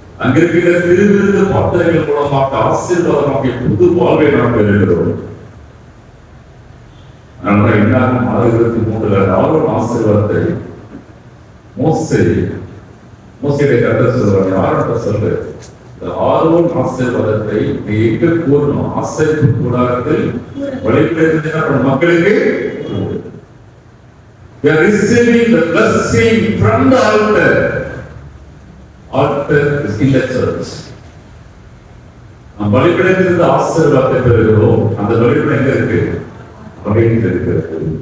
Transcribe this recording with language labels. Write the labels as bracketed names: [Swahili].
[Tamil] அங்கிருக்கிற திருவிருந்து பாத்திரங்கள் மூலமாக ஆசீர்வாதமாக புது வாழ்வை நாம் பெறுகிறோம். அதனால என்னாகும் 6:23 ஆரோன் ஆசீர்வாதத்தை மோசேயை கர்த்தர் சொல்றாங்க. ஆரோன் சொல்லு, ஆரோன் ஆசீர்வாதத்தை நீ எங்க கூறணும்? ஆசீர்வாத கூடாரத்தில் வழிபடுகின்ற மக்களுக்கு [English] we are receiving the blessing from the altar. Altar is in the church. [Tamil] நாம் வழிபடுகின்ற ஆசீர்வாதத்தை பெறுகிறோம். அந்த வழிபடு எங்க இருக்கு? அவையில் இருக்கிறது.